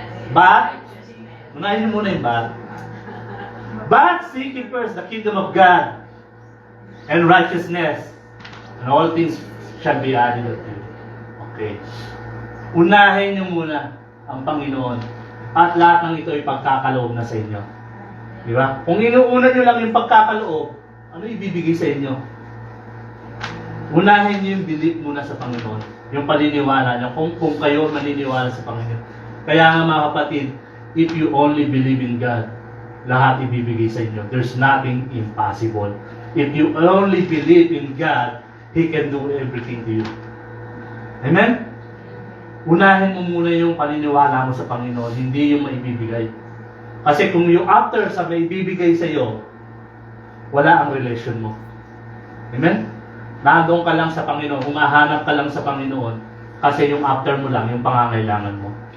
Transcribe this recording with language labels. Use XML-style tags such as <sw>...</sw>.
<en>But,</en> <tl>unahin muna yung</tl> <en>but seek ye first the kingdom of God and righteousness, and all things shall be added unto you. Okay.</en> <tl>Unahin niyo muna ang Panginoon at lahat ng ito ay pagkakaloob na sa inyo. Di ba? Kung inuuna niyo lang yung pagkakaloob, ano ibibigay sa inyo? Unahin niyo yung belief muna sa Panginoon. Yung paniniwala niyo. Kung kayo maniniwala sa Panginoon. Kaya nga mga kapatid,</tl> <en>if you only believe in God,</en> <tl>lahat ibibigay sa inyo.</tl> <en>There's nothing impossible. If you only believe in God, He can do everything to you. Amen?</en> <tl>Unahin mo muna yung paniniwala mo sa Panginoon, hindi yung maibibigay. Kasi kung yung after sa maibibigay sa iyo, wala ang relation mo. Amen? Nandun ka lang sa Panginoon, humahanap ka lang sa Panginoon, kasi yung after mo lang, yung pangangailangan mo.</tl>